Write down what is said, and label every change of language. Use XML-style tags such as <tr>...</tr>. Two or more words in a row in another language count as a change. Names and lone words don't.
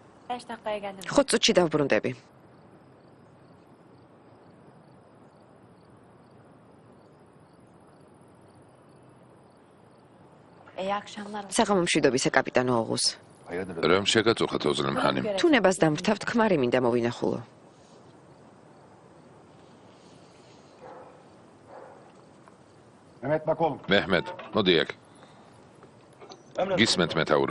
<tr>5 dakikaya geldim.</tr> <ka>5 წუთში დავბრუნდები.</ka> <tr>İyi akşamlar.</tr> <ka>საღამომშვიდობისა კაპიტანო ოღუს. რომ შეგაწუხათ ოზლემ ხანიმ. თუ ნებას დამრთავთ, ქმარი მინდა მოვინახულო. მეჰმედ, მოდი აქ. გისმენთ მეთაურო.</ka>